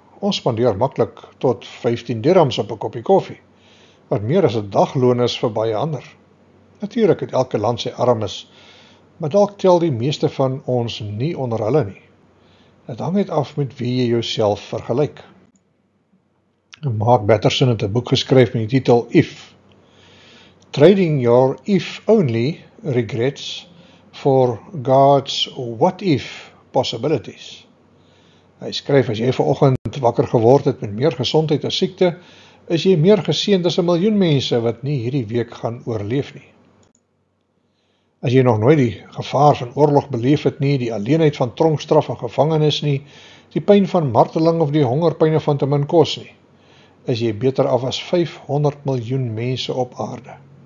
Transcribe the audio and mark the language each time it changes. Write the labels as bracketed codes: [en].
[af] Ons spandeer maklik tot 15 dirhams op 'n koppie koffie, wat meer as 'n dagloon is vir baie ander. Natuurlik het elke land sy armes, maar dalk tel die meeste van ons nie onder hulle nie. Dit hang net af met wie jy jouself vergelyk. Mark Batterson het 'n boek geskryf met die titel If. [en] Trading your if-only regrets for God's what-if possibilities. [af] Hy skryf, as jy vanoggend wakker geword het met meer gesondheid as siekte, is jy meer geseënd as 1 miljoen mense wat nie hierdie week gaan oorleef nie. As jy nog nooit die gevaar van oorlog beleef het nie, die alleenheid van tronkstraf en gevangenis nie, die pyn van marteling of die hongerpyne van te min kos nie, is jy beter af as 500 miljoen mense op aarde.